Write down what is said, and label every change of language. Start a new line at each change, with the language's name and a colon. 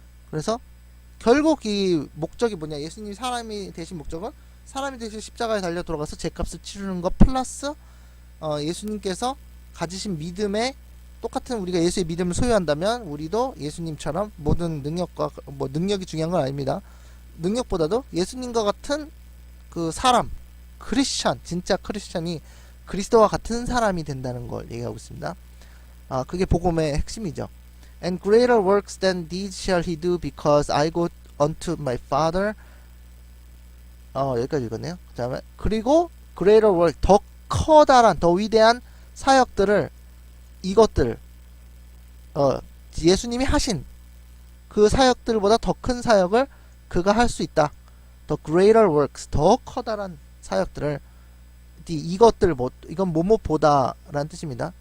Korean: 그래서 결국 이 목적이 뭐냐, 예수님이 사람이 되신 목적은 사람이 되신 십자가에 달려 돌아가서 죄값을 치르는 것 플러스 예수님께서 가지신 믿음에 똑같은 우리가 예수의 믿음을 소유한다면 우리도 예수님처럼 모든 능력과 능력이 중요한 건 아닙니다. 능력보다도 예수님과 같은 그 사람, 크리스찬, 진짜 크리스찬이 그리스도와 같은 사람이 된다는 걸 얘기하고 있습니다. 그게 복음의 핵심이죠.
English: And greater works than these shall he do because I go unto my Father.
Korean: 여기까지 읽었네요. 그다음에 그리고
English: greater work,
Korean: 더 커다란, 더 위대한 사역들을 이것들 예수님이 하신 그 사역들보다 더 큰 사역을 그가 할 수 있다.
English: The greater works,
Korean: 더 커다란 사역들을 이것들 이건 뭐뭐보다 라는 뜻입니다.